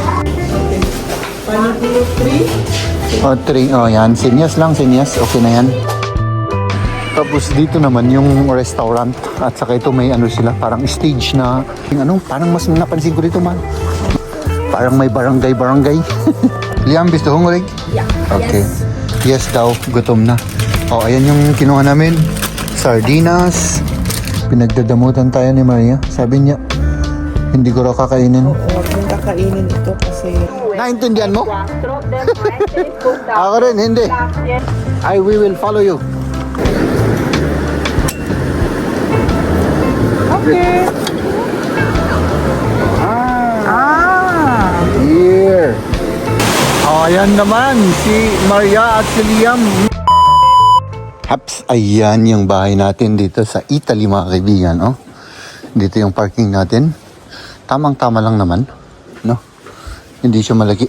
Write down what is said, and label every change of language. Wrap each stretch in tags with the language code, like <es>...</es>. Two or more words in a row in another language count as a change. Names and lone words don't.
<tl>O, 3. O, yan. Senyas lang, senyas. Okay na yan. Tapos dito naman yung restaurant. At saka ito may ano sila, parang stage na, parang mas napansin ko dito, man. Parang may barangay. Liam,</tl> <de>bist du hungrig?</de> <en>Yeah.</en> <tl>Okay. Yes daw, gutom na. O, ayan yung kinuha namin. Sardinas. Pinagdadamutan tayo ni Maria. Sabi niya, hindi ko raw kakainin. Oo, huwag mong kakainin ito kasi... Naintindihan mo? Ako rin, hindi.</tl> <en>We will follow you. Okay. Here.</en> <tl>Ayan naman, si Maria at si Liam. Haps, ayan yung bahay natin dito sa Italy, mga kaibigan. Oh. Dito yung parking natin. Tamang-tama lang naman. No? Hindi siya malaki.</tl>